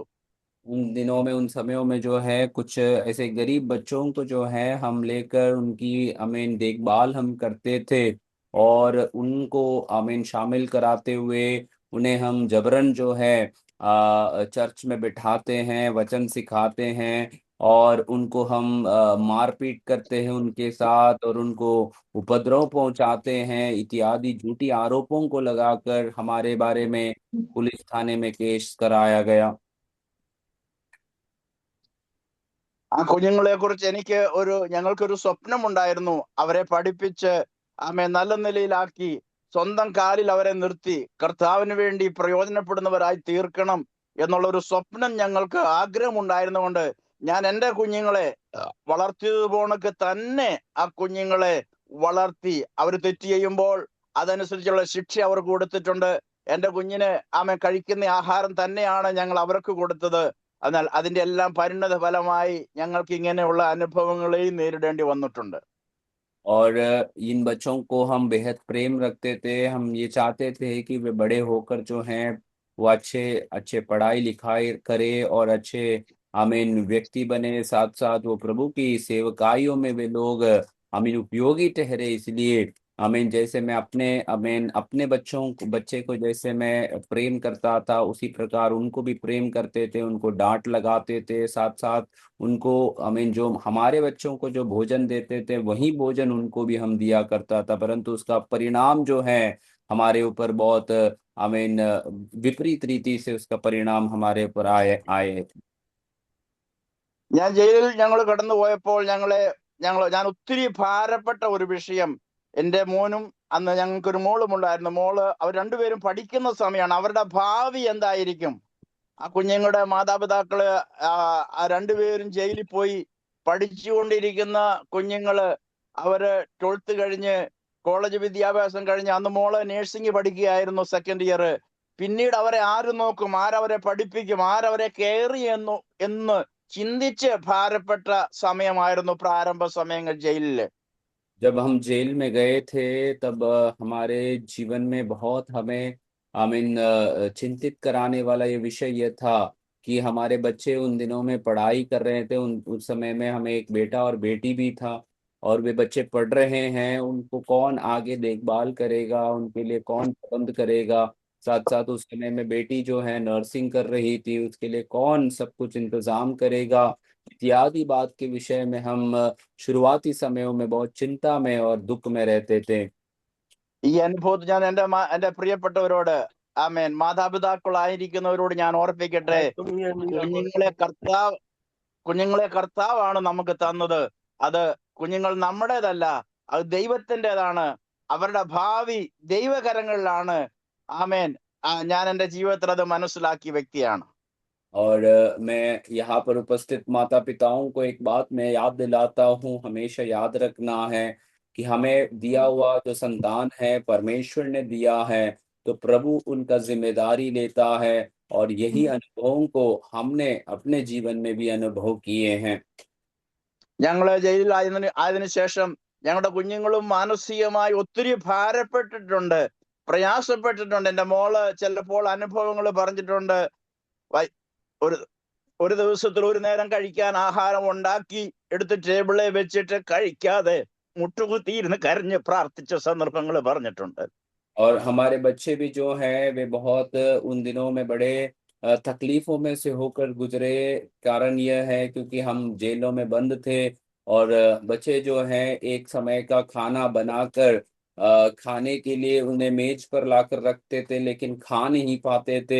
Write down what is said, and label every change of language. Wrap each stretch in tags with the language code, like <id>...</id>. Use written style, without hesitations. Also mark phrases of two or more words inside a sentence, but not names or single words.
<hi>उन दिनों में उन समयों में जो है कुछ ऐसे गरीब बच्चों को जो है हम लेकर उनकी आमीन देखभाल हम करते थे और उनको आमीन शामिल कराते हुए उन्हें हम जबरन जो है चर्च में बिठाते हैं, वचन सिखाते हैं और उनको हम मारपीट करते हैं उनके साथ और उनको उपद्रव पहुंचाते हैं इत्यादि झूठी आरोपों को लगाकर हमारे बारे में पुलिस थाने में केस कराया गया।</hi> <ml>ആ കുഞ്ഞുങ്ങളെ കുറിച്ച് ഞങ്ങൾക്കൊരു സ്വപ്നമുണ്ടായിരുന്നു. അവരെ പഠിപ്പിച്ച് നല്ല നിലയിലാക്കി സ്വന്തം കാലിൽ അവരെ നിർത്തി കർത്താവിന് വേണ്ടി പ്രയോജനപ്പെടുന്നവരായി തീർക്കണം എന്നുള്ള ഒരു സ്വപ്നം ഞങ്ങൾക്ക് ആഗ്രഹമുണ്ടായിരുന്നുകൊണ്ട് ഞാൻ എൻ്റെ കുഞ്ഞുങ്ങളെ വളർത്തിയതുപോണക്ക് തന്നെ ആ കുഞ്ഞുങ്ങളെ വളർത്തി. അവർ തെറ്റ് ചെയ്യുമ്പോൾ അതനുസരിച്ചുള്ള ശിക്ഷ അവർക്ക് കൊടുത്തിട്ടുണ്ട്. എൻ്റെ കുഞ്ഞിന് കഴിക്കുന്ന ആഹാരം തന്നെയാണ് ഞങ്ങൾ അവർക്ക് കൊടുത്തത്. എന്നാൽ അതിന്റെ എല്ലാം പരിണത ഫലമായി ഞങ്ങൾക്ക് ഇങ്ങനെയുള്ള അനുഭവങ്ങളെയും നേരിടേണ്ടി വന്നിട്ടുണ്ട്.</ml> <hi>और इन बच्चों को हम बेहद प्रेम रखते थे। हम ये चाहते थे कि वे बड़े होकर जो हैं वो अच्छे अच्छे पढ़ाई लिखाई करे और अच्छे आमीन व्यक्ति बने, साथ साथ वो प्रभु की सेवकाइयों में वे लोग आमीन उपयोगी ठहरे। इसलिए आमीन जैसे मैं अपने बच्चे को जैसे मैं प्रेम करता था उसी प्रकार उनको भी प्रेम करते थे, उनको डांट लगाते थे, साथ साथ उनको आमीन जो हमारे बच्चों को जो भोजन देते थे वही भोजन उनको भी हम दिया करता था। परंतु उसका परिणाम जो है हमारे ऊपर बहुत आमीन विपरीत रीति से उसका परिणाम हमारे ऊपर आए।</hi> <ml>ഞാൻ ജയിലിൽ ഞങ്ങൾ കടന്നു പോയപ്പോൾ ഞാൻ ഒത്തിരി ഭാരപ്പെട്ട ഒരു വിഷയം, എൻ്റെ മോനും അന്ന് ഞങ്ങൾക്കൊരു മോളും ഉണ്ടായിരുന്നു. അവർ രണ്ടുപേരും പഠിക്കുന്ന സമയമാണ്. അവരുടെ ഭാവി എന്തായിരിക്കും? ആ കുഞ്ഞുങ്ങളുടെ മാതാപിതാക്കള് രണ്ടുപേരും ജയിലിൽ പോയി പഠിച്ചുകൊണ്ടിരിക്കുന്ന കുഞ്ഞുങ്ങള്, അവര് 12th കഴിഞ്ഞ് കോളേജ് വിദ്യാഭ്യാസം കഴിഞ്ഞ്, അന്ന് മോള് നേഴ്സിംഗ് പഠിക്കുകയായിരുന്നു, 2nd ഇയർ. പിന്നീട് അവരെ ആര് നോക്കും, ആരവരെ പഠിപ്പിക്കും, ആരവരെ കെയർ ചെയ്യുന്നു എന്ന് ചിന്തിച്ച് ഭാരപ്പെട്ട സമയമായിരുന്നു പ്രാരംഭ സമയങ്ങൾ ജയിലില്.</ml> <hi>जब हम जेल में गए थे तब हमारे जीवन में बहुत हमें आमीन चिंतित कराने वाला ये विषय ये था कि हमारे बच्चे उन दिनों में पढ़ाई कर रहे थे। उस समय में हमें एक बेटा और बेटी भी था और वे बच्चे पढ़ रहे हैं, उनको कौन आगे देखभाल करेगा, उनके लिए कौन प्रबंध करेगा। साथ साथ उस समय में बेटी जो है नर्सिंग कर रही थी, उसके लिए कौन सब कुछ इंतजाम करेगा इत्यादि बात के विषय में हम शुरुआती समयों में बहुत चिंता में और दुख में रहते थे।</hi> <ml>ഈ അനുഭവത്തിൽ ഞാൻ എൻ്റെ പ്രിയപ്പെട്ടവരോട് മാതാപിതാക്കളായിരിക്കുന്നവരോട് ഞാൻ ഓർപ്പിക്കട്ടെ, കുഞ്ഞുങ്ങളെ കർത്താവാണ് നമുക്ക് തന്നത്. അത് കുഞ്ഞുങ്ങൾ നമ്മുടേതല്ല, അത് ദൈവത്തിൻ്റെതാണ്. അവരുടെ ഭാവി ദൈവകരങ്ങളിലാണ്. ആമേൻ. ഞാൻ എൻ്റെ ജീവിതത്തിൽ അത് മനസ്സിലാക്കിയ വ്യക്തിയാണ്.</ml> <hi>और मैं यहाँ पर उपस्थित माता पिताओं को एक बात मैं याद दिलाता हूँ, हमेशा याद रखना है कि हमें दिया हुआ जो संतान है परमेश्वर ने दिया है, तो प्रभु उनका जिम्मेदारी लेता है और यही अनुभवों को हमने अपने जीवन में भी अनुभव किए हैं।</hi> <ml>ഞങ്ങള് ജയിലിലായതിനു ശേഷം ഞങ്ങളുടെ കുഞ്ഞുങ്ങളും മാനസികമായി ഒത്തിരി ഭാരപ്പെട്ടിട്ടുണ്ട്. പ്രയാസപ്പെട്ടിട്ടുണ്ട്. എൻ്റെ മോള് ചിലപ്പോൾ അനുഭവങ്ങൾ പറഞ്ഞിട്ടുണ്ട്. ഒരു ഒരു ദിവസത്തിൽ ഒരു നേരം കഴിക്കാൻ ആഹാരം ഉണ്ടാക്കി എടുത്ത് ടേബിളിൽ വെച്ചിട്ട് കഴിക്കാതെ മുട്ടുകുത്തിയിരുന്ന് കരഞ്ഞ് പ്രാർത്ഥിച്ച സന്ദർഭങ്ങൾ പറഞ്ഞിട്ടുണ്ട്.</ml> <hi>और हमारे बच्चे भी जो हैं वे बहुत उन दिनों में बड़े तकलीफों में से होकर गुजरे। कारण यह है क्योंकि हम जेलों में बंद थे और बच्चे जो हैं एक समय का खाना बनाकर खाने के लिए उन्हें मेज पर लाकर रखते थे, लेकिन खा नहीं पाते थे।</hi>